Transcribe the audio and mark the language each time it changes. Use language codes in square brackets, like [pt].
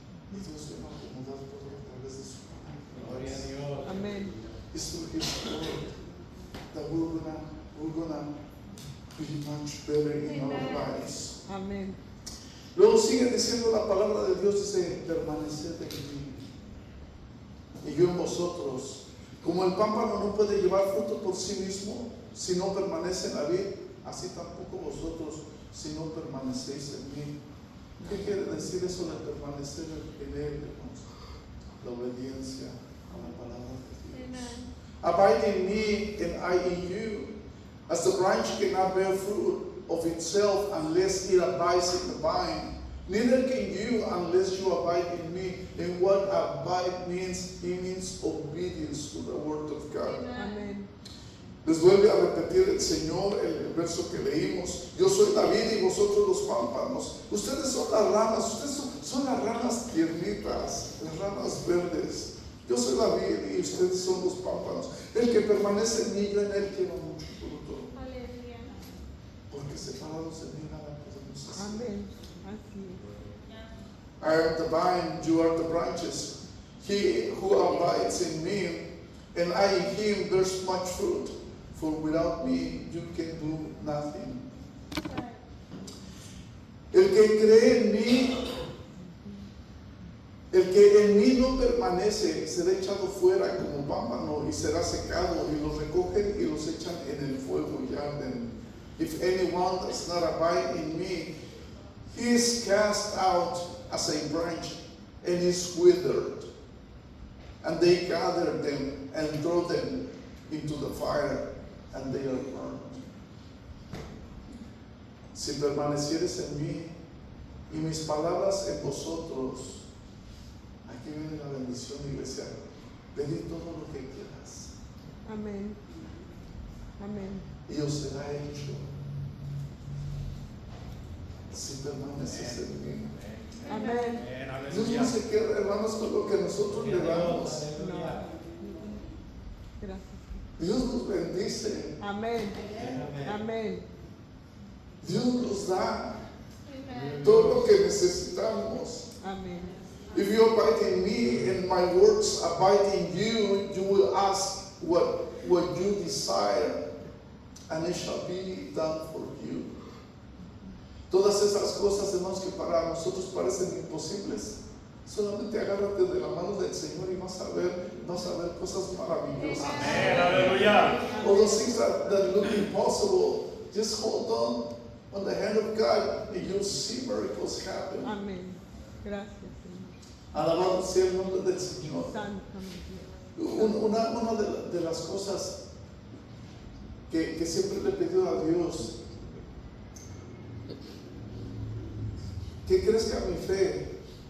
[es] Y Dios vino a acomodar todo a través de su palabra. Gloria a Dios. Amén. [en] It's through His word that we're gonna be much better in our Amen. lives. [es] Amén. Luego sigue diciendo la palabra de Dios, dice, permaneced en mí y yo en vosotros. Como el pámpano no puede llevar fruto por sí mismo si no permanece en la vid, así tampoco vosotros si no permanecéis en mí. ¿Qué quiere decir eso de permanecer en Él, hermanos? La obediencia a la palabra de Dios. [en] Amen. Abide in me and I in you. As the branch cannot bear fruit of itself unless it abides in the vine, neither can you unless you abide in me. And what abide means, it means obedience to the word of God. [es] Amén. Les vuelve a repetir el Señor el verso que leímos. Yo soy la vid y vosotros los pámpanos. Ustedes son las ramas, ustedes son las ramas tiernitas, las ramas verdes. Yo soy la vid y ustedes son los pámpanos. El que permanece en mí, yo en él quiero mucho fruto. Aleluya. Porque separados de mí nada podemos hacer. Amén. Así es. [en] I am the vine, you are the branches. He who abides in me, and I in him, bears much fruit. For without me, you can do nothing. [es] El que cree en mí, el que en mí no permanece, será echado fuera como pámpano y será secado, y los recogen y los echan en el fuego y arden. [en] If anyone does not abide in me, he is cast out as a branch and is withered. And they gather them and throw them into the fire, and they are burned. [es] Si permanecieres en mí y mis palabras en vosotros, aquí viene la bendición, iglesia. Pedid todo lo que quieras Amén. Amén. y os será hecho. Si permaneces en mí. Amén. Dios no se queda, hermanos, con lo que nosotros le damos. Aleluya. Gracias. Dios nos bendice. Amén. Amén. Dios nos da Amen. todo lo que necesitamos. Amén. [en] If you abide in me and my words abide in you, you will ask what you desire, and it shall be done for you. [es] Todas esas cosas, hermanos, que para nosotros parecen imposibles, solamente agárrate de la mano del Señor y vas a ver cosas maravillosas. Amén, aleluya. [en] All those things that look impossible, just hold on the hand of God and you'll see miracles happen. [es] Amén. Gracias, Señor. Alabado sea el nombre del Señor. Santo Dios. Una de las cosas que siempre le he pedido a Dios, que crezca mi fe.